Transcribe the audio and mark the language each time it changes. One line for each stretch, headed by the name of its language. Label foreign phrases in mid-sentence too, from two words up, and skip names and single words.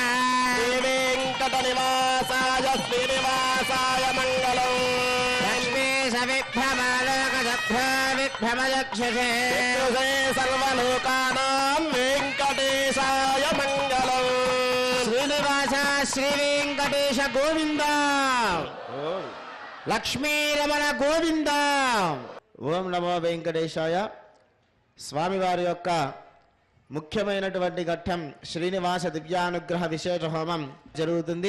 Sanskrit: श्रीवेङ्कटनिवासाय श्रीनिवासाय मङ्गलम् लक्ष्मीशविभ्रमालोकसभ्यो विभ्रमयक्षसे सर्वलोकानां वेङ्कटेशाय मङ्गलम् శ్రీనివాస శ్రీ వెంకటేశ గోవింద లక్ష్మీ రమణ గోవింద. ఓం నమో వెంకటేశాయ.
Telugu: స్వామివారి యొక్క ముఖ్యమైనటువంటి ఘట్టం శ్రీనివాస దివ్యానుగ్రహ విశేష హోమం జరుగుతుంది.